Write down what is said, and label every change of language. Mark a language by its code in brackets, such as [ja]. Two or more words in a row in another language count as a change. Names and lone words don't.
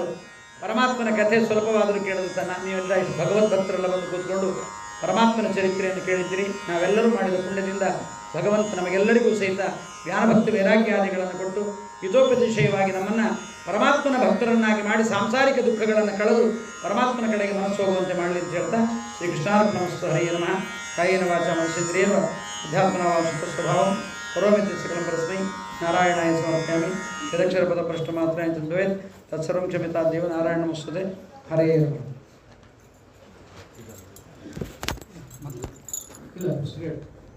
[kn] ಪರಮಾತ್ಮನ ಕಥೆ ಸ್ವಲ್ಪವಾದರೂ ಕೇಳಿದ ತನ್ನ ನೀವೆಲ್ಲ ಇಷ್ಟು ಭಗವದ್ಭಕ್ತರೆಲ್ಲ ಬಂದು ಕೂತ್ಕೊಂಡು ಪರಮಾತ್ಮನ ಚರಿತ್ರೆಯನ್ನು ಕೇಳಿದ್ದೀರಿ. ನಾವೆಲ್ಲರೂ ಮಾಡಿದ ಪುಣ್ಯದಿಂದ ಭಗವಂತ ನಮಗೆಲ್ಲರಿಗೂ ಸಹಿತ ಜ್ಞಾನಭಕ್ತಿ ವೈರಾಗ್ಯಾದಿಗಳನ್ನು ಕೊಟ್ಟು ಹಿತೋಪತಿಶಯವಾಗಿ ನಮ್ಮನ್ನು ಪರಮಾತ್ಮನ ಭಕ್ತರನ್ನಾಗಿ ಮಾಡಿ ಸಾಂಸಾರಿಕ ದುಃಖಗಳನ್ನು ಕಳೆದು ಪರಮಾತ್ಮನ ಕಡೆಗೆ ಮನಸ್ಸು ಹೋಗುವಂತೆ ಮಾಡಲಿ ಅಂತ ಹೇಳ್ತಾ ಶ್ರೀಕೃಷ್ಣಾರ್ಪಣಮಸ್ತು. [sa] ಹರಿಯೇ ನಮಃ. ಕಾಯೇನ ವಾಚಾ ಮನಸೇಂದ್ರಿಯೇಣ ಅಧ್ಯಾತ್ಮನವಾ ಸ್ವಭಾವಂ ಕರೋಮಿ ಸಕಲಂ ಪರಸ್ಮೈ ನಾರಾಯಣಾಯ ಸಮರ್ಪಯಾಮಿ. ಯದಕ್ಷರಪದ ಪ್ರಶ್ನ ಮಾತ್ರ ಚಿಂತವೇತ್ ತತ್ಸರ್ವಂ ಕ್ಷಮ್ಯತಾ ದೇವ. ನಾರಾಯಣ ನಮಸ್ತುತೆ. ಹರೇ ಇಲ್ಲ